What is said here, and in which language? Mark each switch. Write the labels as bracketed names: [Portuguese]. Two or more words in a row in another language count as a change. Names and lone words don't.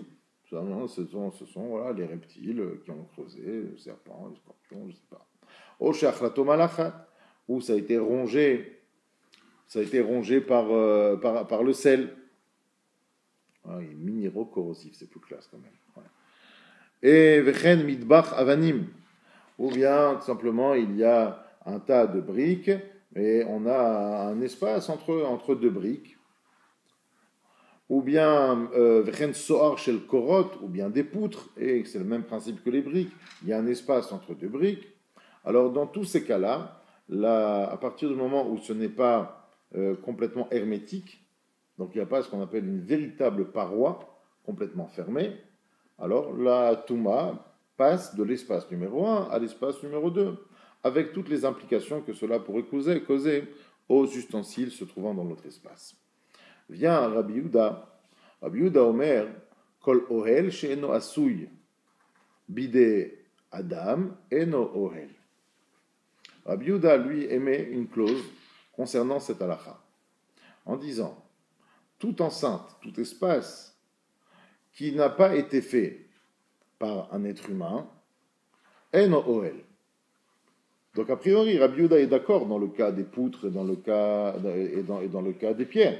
[French] Ce sont voilà, les reptiles qui ont creusé, les serpents, les scorpions, je ne sais pas. [Hebrew] או שאכלתו מלחת, [French] où ça a été rongé par le sel. Ah, il est minéraux-corrosif, c'est plus classe quand même. Ouais. [Hebrew] Et וכן מדבך אבנים, [French] ou bien tout simplement il y a un tas de briques, et on a un espace entre deux briques. Ou bien [Hebrew] וכן סדר של קורות, [French] ou bien des poutres, et c'est le même principe que les briques. Il y a un espace entre deux briques. Alors dans tous ces cas-là, à partir du moment où ce n'est pas complètement hermétique, donc il n'y a pas ce qu'on appelle une véritable paroi complètement fermée, alors la Touma passe de l'espace numéro 1 à l'espace numéro 2. avec toutes les implications que cela pourrait causer aux ustensiles se trouvant dans notre espace. Vient Rabbi Yehuda. [Hebrew] רבי יהודה אומר, כל אהל שאינו עשוי, בידי אדם, אינו אהל. [French] Rabbi Yehuda, lui, émet une clause concernant cette halakha, en disant, toute enceinte, tout espace qui n'a pas été fait par un être humain, [Hebrew] אינו אהל. [French] Donc a priori, Rabbi Yehuda est d'accord dans le cas des poutres et dans le cas des pierres.